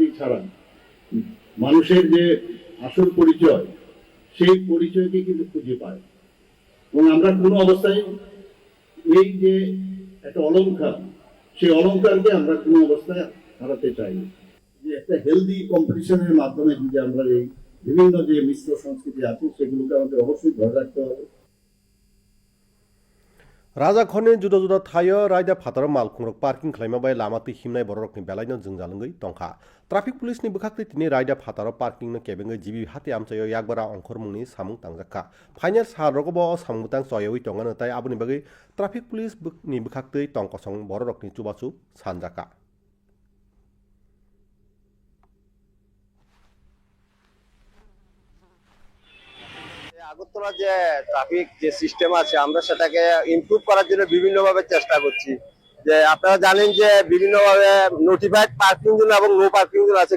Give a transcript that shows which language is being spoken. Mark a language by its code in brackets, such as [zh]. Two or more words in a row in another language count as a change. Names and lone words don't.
[bn] ছাড়া মানুষের যে আসল পরিচয় সেই পরিচয়কে কিন্তু খুঁজে পায় এবং আমরা কোনো অবস্থায় এই যে একটা অলংকার সেই অলংকারকে আমরা কোনো অবস্থায় হারাতে চাই না যে একটা [en] healthy competition [bn] মাধ্যমে যদি আমরা এই বিভিন্ন যে মিশ্র সংস্কৃতি আছে সেগুলোকে আমাদের অবশ্যই ধরে রাখতে হবে [trp] राजाखरनि जुदा जुदा थायो रायदा फाताराव मालखुंरक पार्किं खालामना बाय लामाति हिमनाय बररकनि बेलायनो जोंजालंगै दंखा [en] traffic police [trp] बुखाखै तिनि रायदा फाताराव पार्किंनो केबेंगै जिबि हाते आमचायो याकबारा अंखर मुंनि सामुं तांजाखा फाइनाल सारगबो सामुंतां चयoi तंगानो ताय आबुनि बागै [en] traffic police [trp] नि बुखाखै तंकसं बररकनि चुबाचु सानजाखा [bn] আগরতলা যে ট্রাফিক যে সিস্টেম আছে আমরা সেটাকে ইমপ্রুভ করার জন্য বিভিন্নভাবে চেষ্টা করছি যে আপনারা জানেন যে বিভিন্নভাবে [en] notified parking zone [bn] এবং [en] no parking zone [bn] আছে